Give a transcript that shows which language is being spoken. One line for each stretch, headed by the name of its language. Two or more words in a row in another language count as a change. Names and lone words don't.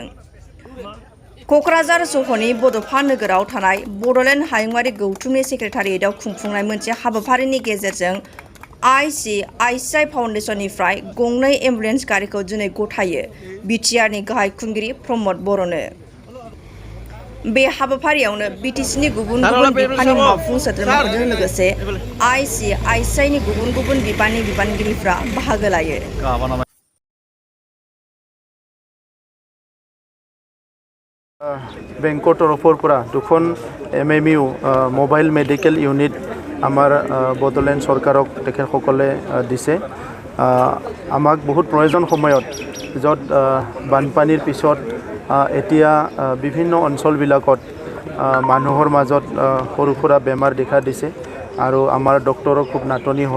Bodo: क'क्राझार सहरनि बड'फा नोगोराव थानाय बड'लेण्ड हायुंआरि गौथुमनि सेक्रेटारियेटआव खुंफुंनाय मोनसे हाबाफारिनि गेजेरजों ICICI फाउन्डेशननिफ्राय गंनै एम्बुलेन्स गारिखौ दिनै गथायो बिटिआरनि गाहाय खुंगिरि प्रमद बर'नो। बे हाबाफारियावनो BTCनि गुबुन गुबुन बिफाननि मावफुं सोद्रोमाफोरजों लोगोसे ICICIनि गुबुन गुबुन बिफाननि बिबानगिरिफ्रा बाहागो लायो।
Assamese: বেংকৰ তৰফৰ পৰা দুখন MMU
English: mobile medical unit
Assamese: আমাৰ বডোলেণ্ড চৰকাৰক তেখেতসকলে দিছে। আমাক বহুত প্ৰয়োজন সময়ত য'ত বানপানীৰ পিছত এতিয়া বিভিন্ন অঞ্চলবিলাকত মানুহৰ মাজত সৰু সুৰা বেমাৰ দেখা দিছে আৰু আমাৰ ডক্টৰৰ খুব নাটনি হয়।